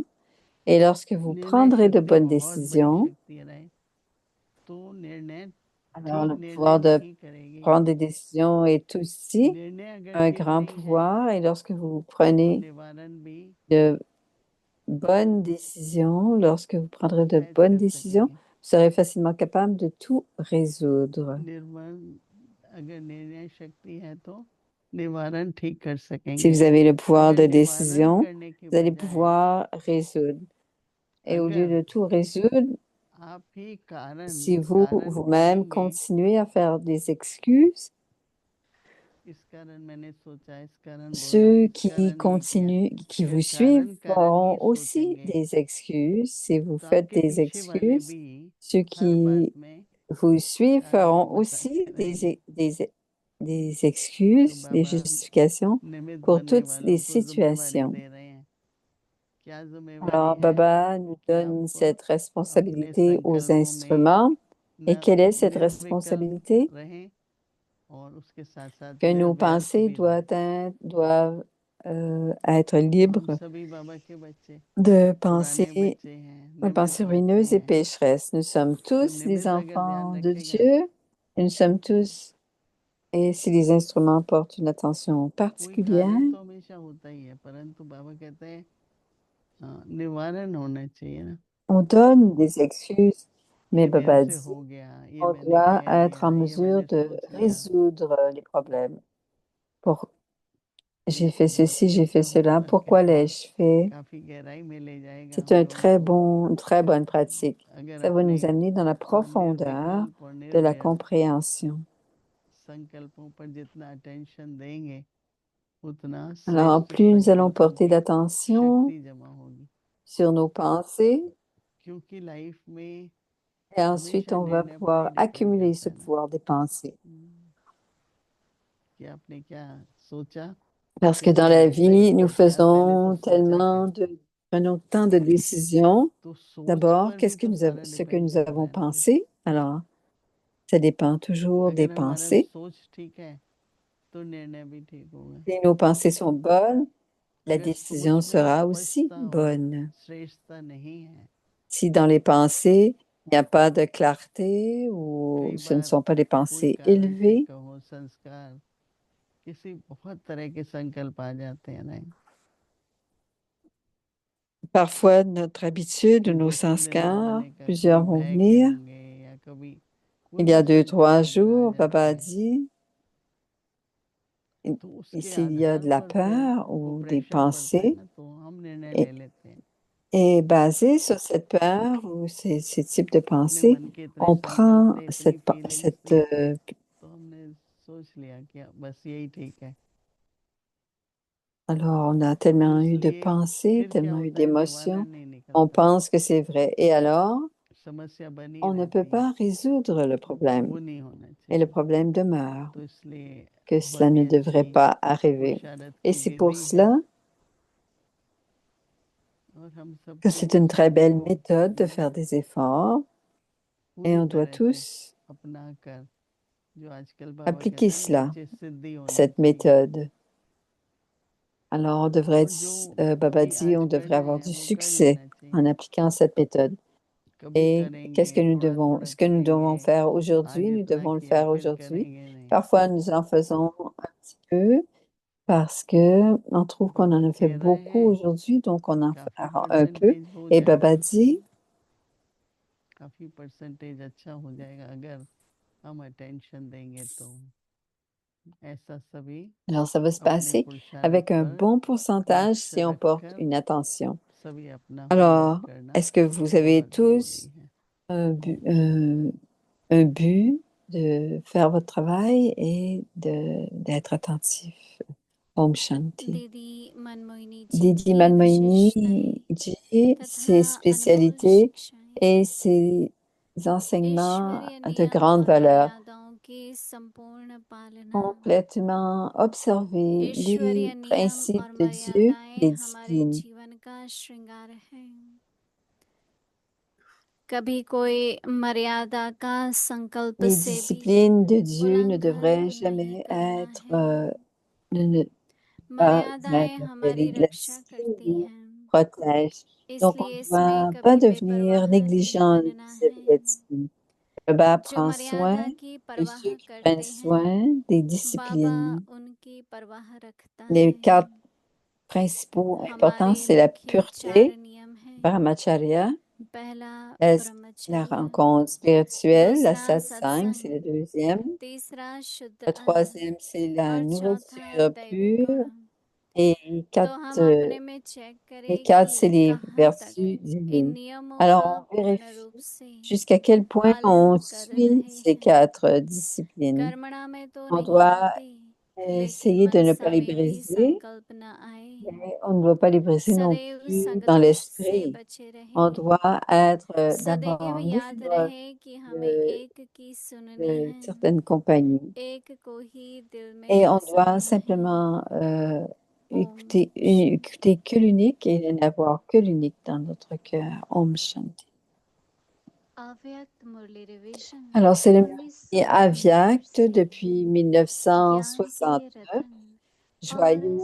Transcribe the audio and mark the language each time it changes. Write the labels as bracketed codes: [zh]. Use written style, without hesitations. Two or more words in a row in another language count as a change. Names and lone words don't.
[fr] Et lorsque vous prendrez de bonnes décisions, alors le pouvoir de prendre des décisions est aussi un grand pouvoir. Et lorsque vous prenez de bonnes décisions, lorsque vous prendrez de [hi] सहज [fr] bonnes [hi] कर [fr] décisions, [hi] सकेंगे। [fr] vous serez facilement capable de tout résoudre. [hi] निर्मल अगर निर्णय शक्ति है तो निवारण ठीक कर [fr] Si [hi] सकेंगे। [fr] vous avez le pouvoir [hi] अगर [fr] de [hi] निवारण [fr] décision, [hi] करने के [fr] vous allez [hi] बजाय [fr] pouvoir résoudre. Et au lieu [hi] अगर [fr] de tout résoudre, [hi] आप ही कारण [fr] si vous, [hi] कारण [fr] vous-même, [hi] बनेंगे, [fr] continuez à faire des excuses, [hi] इस कारण मैंने सोचा, इस कारण बोला, [fr] ceux [hi] इस [fr] qui [hi] कारण ये किया, [fr] continuent, qui [hi] अगर [fr] vous suivent [hi] कारण [fr] feront [hi] ही [fr] aussi [hi] सोचेंगे [fr] des excuses. Si vous [hi] तो [fr] faites [hi] आपके [fr] des [hi] पीछे वाले [fr] excuses, [hi] भी [fr] ceux [hi] हर बात [fr] qui [hi] में [fr] vous suivent [hi] कारण ही [fr] feront [hi] बताते [fr] aussi [hi] रहेंगे। [fr] des [hi] तो [fr] excuses, des [hi] बाबा [fr] justifications [hi] निमित्त [fr] pour [hi] बनने [fr] toutes les [hi] वालों को जिम्मेवारी [fr] situations. [hi] दे रहे हैं। क्या जिम्मेवारी [fr] Alors, [hi] है [fr] Baba nous [hi] कि [fr] donne [hi] आप [fr] cette [hi] अपने [fr] responsabilité aux [hi] संकल्पों में [fr] instruments. Et quelle est cette [hi] निर्विकल्प [fr] responsabilité? [hi] रहें और उसके साथ साथ [fr] Que nos [hi] निर्व्यर्थ [fr] pensées [hi] भी रहें। [fr] doivent être [hi] हम [fr] libres [hi] सभी बाबा के बच्चे, [fr] de [hi] पुराने [fr] pensées, [hi] बच्चे हैं, [fr] pensées [hi] निमित्त बच्चे [fr] ruineuses et [hi] हैं। [fr] pécheresses. Nous sommes [hi] तो [fr] tous des [hi] निमित्त अगर ध्यान [fr] enfants de [hi] रखेगा, [fr] Dieu. Et nous sommes tous, et si les instruments portent une attention [hi] कोई [fr] particulière, [hi] कारण तो हमेशा होता ही है, परंतु बाबा कहते हैं निवारण होना चाहिए ना। [fr] on donne des excuses, mais [hi] ये मेरे [fr] Baba [hi] से [fr] dit, [hi] हो गया, ये [fr] on [hi] मैंने [fr] doit [hi] कह [fr] être en [hi] दिया, ये [fr] mesure [hi] मैंने [fr] de [hi] सोच लिया, [fr] résoudre les problèmes. Pour j'ai fait [hi] तो बहुत [fr] ceci, [hi] ही [fr] j'ai fait [hi] अच्छा [fr] cela, [hi] होगा, [fr] pourquoi l'ai-je fait? [hi] काफी गहराई में ले जाएगा [fr] C'est [hi] हम लोगों को। [fr] une très bonne pratique. [hi] अगर [fr] Ça va [hi] अपने [fr] nous amener dans la profondeur [hi] निर्विकल्प और [fr] de la [hi] निर्व्यर्थ [fr] compréhension. [hi] संकल्पों पर जितना अटेंशन देंगे, उतना [fr] Alors, [hi] श्रेष्ठ [fr] plus nous allons [hi] संकल्पों [fr] porter [hi] की [fr] l'attention [hi] शक्ति जमा होगी। [fr] sur nos pensées, [hi] क्योंकि लाइफ में [fr] et ensuite [hi] हमेशा [fr] on va [hi] निर्णय पर ही [fr] pouvoir [hi] डिपेंड [fr] accumuler [hi] करता [fr] ce [hi] है ना, [fr] pouvoir des pensées. [hi] कि आपने क्या सोचा, [fr] Parce que dans [hi] कितने [fr] la [hi] घंटे [fr] vie, nous [hi] और क्या पहले तो [fr] faisons [hi] सोचा क्या, [fr] prenons tant de décisions. [hi] तो सोच [fr] D'abord, [hi] पर भी तो सारा [fr] ce que [hi] डिपेंड [fr] nous [hi] करता [fr] avons [hi] है ना। [fr] pensé? Alors, ça dépend toujours des [hi] अगर हमारा [fr] pensées. [hi] सोच ठीक है तो निर्णय भी ठीक होगा। [fr] Si nos pensées sont bonnes, la [hi] अगर सोच [fr] décision [hi] में [fr] sera aussi [hi] स्पष्टता और [fr] bonne. [hi] श्रेष्ठता नहीं है, [fr] Si dans les pensées, il n'y a pas de clarté ou [hi] कई [fr] ce ne [hi] बार [fr] sont pas des [hi] कोई [fr] pensées [hi] कारण से [fr] élevées, [hi] कहो संस्कार, किसी बहुत तरह के संकल्प आ जाते हैं ना, [fr] parfois notre habitude, [hi] कि [fr] nos [hi] 2-3 दिन बाद [fr] sanskars, [hi] बनेगा, कभी [fr] plusieurs vont [hi] भय के [fr] venir. [hi] होंगे या कभी कोई [fr] Il y [hi] भी [fr] a deux, [hi] संकल्प [fr] trois [hi] अगर आ [fr] jours, Baba [hi] जाते [fr] a [hi] हैं, [fr] dit, [hi] तो उसके [fr] s'il y a [hi] आधार [fr] de la [hi] पर फिर [fr] peur [hi] वो [fr] ou des [hi] प्रेशर पड़ता है [fr] pensées, [hi] ना, तो हम निर्णय [fr] et, [hi] ले लेते हैं। [fr] et basé sur cette peur ou ces types de [hi] अपने [fr] pensées, [hi] मन के इतने [fr] on [hi] संकल्प [fr] prend [hi] थे, इतनी फीलिंग्स [fr] cette, [hi] थी, तो हमने सोच लिया कि बस यही ठीक है। [fr] alors on a [hi] तो [fr] tellement eu de [hi] इसलिए [fr] pensées, [hi] फिर क्या [fr] tellement eu [hi] होता है, निवारण [fr] d'émotions, [hi] नहीं [fr] on [hi] निकलता, [fr] pense que c'est vrai. Et alors, [hi] समस्या बनी [fr] on ne peut [hi] रहती है, [fr] pas résoudre le problème. [hi] वो नहीं होना [fr] Et le [hi] चाहिए। [fr] problème demeure, [hi] तो इसलिए [fr] que cela [hi] बहुत [fr] ne [hi] ही [fr] devrait [hi] अच्छी [fr] pas arriver. [hi] पुरुषारथ [fr] Et [hi] की [fr] c'est pour [hi] विधि है, [fr] cela [hi] और हम [fr] que [hi] सबको [fr] c'est une très belle méthode de [hi] इसको [fr] faire des efforts et [hi] पूरी [fr] on doit [hi] तरह से [fr] tous [hi] अपना कर, जो आजकल बाबा [fr] appliquer [hi] कहते हैं ना, [fr] cela, [hi] अच्छी सिद्धि होनी [fr] cette [hi] चाहिए। [fr] méthode. Alors, [hi] और जो [fr] Baba [hi] अभी [fr] dit, [hi] आज [fr] on devrait [hi] करना [fr] avoir [hi] है [fr] du [hi] वो कर [fr] succès [hi] लेना [fr] en [hi] चाहिए, [fr] appliquant cette méthode. [hi] कभी [fr] Et [hi] करेंगे, थोड़ा थोड़ा [fr] ce que nous devons [hi] करेंगे, [fr] faire [hi] आज [fr] aujourd'hui, nous [hi] इतना [fr] devons le [hi] किया [fr] faire [hi] फिर [fr] aujourd'hui. [hi] करेंगे नहीं। [fr] Parfois, nous en faisons un petit peu parce que on trouve qu'on [hi] बाबा [fr] en a fait [hi] कह रहे [fr] beaucoup [hi] हैं [fr] aujourd'hui, donc on en [hi] काफी [fr] fera un peu. [hi] परसेंटेज हो [fr] Et [hi] जाएगा, [fr] Baba dit, [hi] काफी परसेंटेज अच्छा हो जाएगा अगर हम अटेंशन देंगे तो। ऐसा सभी [fr] alors ça va se [hi] अपने [fr] passer [hi] पुरुषार्थ [fr] avec un [hi] पर [fr] bon pourcentage [hi] लक्ष्य [fr] si on porte [hi] रखकर [fr] une attention. [hi] सभी अपना होमवर्क [fr] Alors, [hi] करना [fr] est-ce que vous avez [hi] बहुत जरूरी [fr] tous [hi] है। [fr] un un but de faire votre travail et d'être attentif? [hi] ओम शांति. दीदी मनमोहिनी जी [fr] Didi [hi] की विशेषताएं [fr] Manmohini dit [hi] तथा [fr] ses [hi] अनमोल [fr] spécialités [hi] शिक्षाएं [fr] et ses enseignements [hi] ईश्वरीय [fr] de [hi] नियम [fr] grande [hi] और [fr] valeur. [hi] मर्यादाओं की संपूर्ण पालना। [fr] Complètement observer [hi] ईश्वरीय [fr] les [hi] नियम [fr] principes [hi] और [fr] de Dieu, [hi] मर्यादाएं [fr] les [hi] हमारे [fr] disciplines. [hi] जीवन का श्रृंगार है। कभी कोई मर्यादा का संकल्प [fr] Les [hi] से भी [fr] disciplines de Dieu ne [hi] उल्लंघन [fr] devraient [hi] नहीं [fr] jamais [hi] करना [fr] être, [hi] है। [fr] ne pas [hi] मर्यादाएं [fr] être [hi] हमारी [fr] la [hi] रक्षा [fr] discipline [hi] करती [fr] nous [hi] हैं, [fr] protège. Donc, on [hi] इसलिए [fr] ne [hi] इसमें [fr] doit pas [hi] कभी [fr] devenir [hi] बेपरवाह नहीं [fr] négligent [hi] बनना [fr] vis-à-vis [hi] है। [fr] de la discipline. Le Baba [hi] जो [fr] prend soin [hi] मर्यादा की [fr] de [hi] परवाह [fr] ceux qui prennent [hi] करते हैं, [fr] soin des [hi] बाबा [fr] disciplines. [hi] उनकी परवाह रखता [fr] Les [hi] है। [fr] quatre principaux importants, [hi] हमारे [fr] c'est la [hi] मुख्य चार [fr] pureté, [hi] नियम [fr] Brahmacharya, [hi] पहला [fr] la [hi] ब्रह्मचर्य, [fr] rencontre spirituelle, la [hi] दूसरा [fr] satsang, c'est le [hi] सत्संग, [fr] deuxième. [hi] तीसरा शुद्ध [fr] Le [hi] अन्न [fr] troisième, c'est la [hi] और [fr] nourriture [hi] चौथा दैविक [fr] pure. [hi] गुण। [fr] Et [hi] तो हम अपने में चेक [fr] les [hi] करें [fr] quatre, c'est [hi] कि [fr] les [hi] कहाँ तक [fr] vertus [hi] इन [fr] divines. [hi] नियमों [fr] Alors, [hi] का [fr] on [hi] पूर्ण [fr] vérifie [hi] रूप से [fr] jusqu'à quel point [hi] पालन [fr] on [hi] कर [fr] suit [hi] रहे [fr] ces [hi] हैं। [fr] quatre disciplines. [hi] कर्मणा में तो [fr] On [hi] नहीं [fr] doit [hi] आते, लेकिन [fr] essayer de ne pas [hi] मनसा [fr] les [hi] में भी [fr] briser, [hi] संकल्प न आए। [fr] mais on ne doit pas les briser non [hi] सदैव [fr] plus [hi] संग [fr] dans [hi] दोष से [fr] l'esprit. [hi] बचे [fr] On [hi] रहे। [fr] doit être [hi] सदैव [fr] d'abord [hi] याद [fr] libre [hi] रहे कि हमें [fr] de, [hi] एक की सुननी [fr] de [hi] है, [fr] certaines compagnies. [hi] एक को ही दिल में [fr] Et on doit [hi] बसाना है। [fr] simplement [hi] Om [fr] écouter que l'unique et n'avoir que l'unique dans notre cœur. [hi] ओम शांति. अव्यक्त मुरली रिवीजन [fr] Alors, c'est le [hi] 1969 [fr] Avyakt [hi] से [fr] depuis [hi] ज्ञान के [fr] 1969, [hi] रतन [fr] joyau